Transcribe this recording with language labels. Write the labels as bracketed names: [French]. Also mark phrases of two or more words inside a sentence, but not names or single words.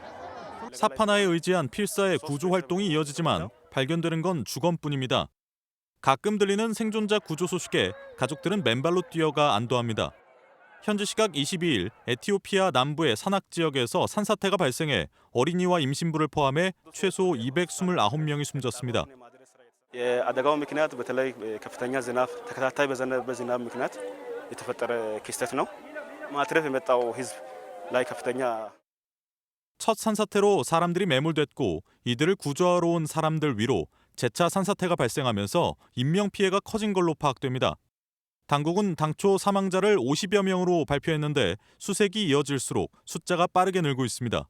[Korean] 사파나에 의지한 필사의 구조 활동이 이어지지만 발견되는 건 주검뿐입니다. 가끔 들리는 생존자 구조 소식에 가족들은 맨발로 뛰어가 안도합니다. 현지 시각 22일 에티오피아 남부의 산악 지역에서 산사태가 발생해 어린이와 임신부를 포함해 최소 229명이 숨졌습니다. [Amharic] የአደጋው ምክንያት በተለይ ከፍተኛ ዝናብ ተከታታይ በዘነበ ዝናብ ምክንያት የተፈጠረ ክስተት ነው። ማትረፍ የመጣው ህዝብ ላይ ከፍተኛ [Korean] 첫 산사태로 사람들이 매몰됐고 이들을 구조하러 온 사람들 위로 재차 산사태가 발생하면서 인명피해가 커진 걸로 파악됩니다. 당국은 당초 사망자를 50여 명으로 발표했는데 수색이 이어질수록 숫자가 빠르게 늘고 있습니다.